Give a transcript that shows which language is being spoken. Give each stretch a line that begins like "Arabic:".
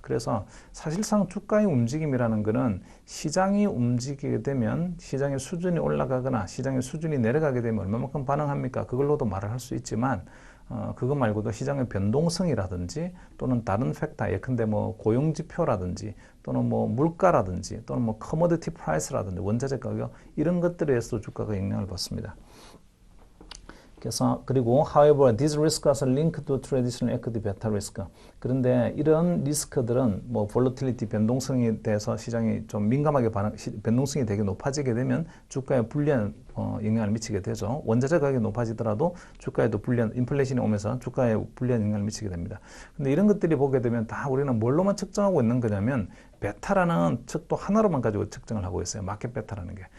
Korean: 그래서 사실상 주가의 움직임이라는 거는 시장이 움직이게 되면 시장의 수준이 올라가거나 시장의 수준이 내려가게 되면 얼마만큼 반응합니까? 그걸로도 말을 할 수 있지만 그거 말고도 시장의 변동성이라든지 또는 다른 팩터, 예컨대 뭐 고용지표라든지 또는 뭐 물가라든지 또는 뭐 커머디티 프라이스라든지 원자재 가격 이런 것들에 의해서도 주가가 영향을 받습니다. 그래서 그리고
English: however these risks are linked to traditional equity beta risk.
Korean: 그런데 이런 리스크들은 뭐 volatility 변동성에 대해서 시장이 좀 민감하게 변동성이 되게 높아지게 되면 주가에 불리한 영향을 미치게 되죠. 원자재 가격이 높아지더라도 주가에도 불리한 인플레이션이 오면서 주가에 불리한 영향을 미치게 됩니다. 근데 이런 것들이 보게 되면 다 우리는 뭘로만 측정하고 있는 거냐면 베타라는 측도 하나로만 가지고 측정을 하고 있어요. 마켓 베타라는 게.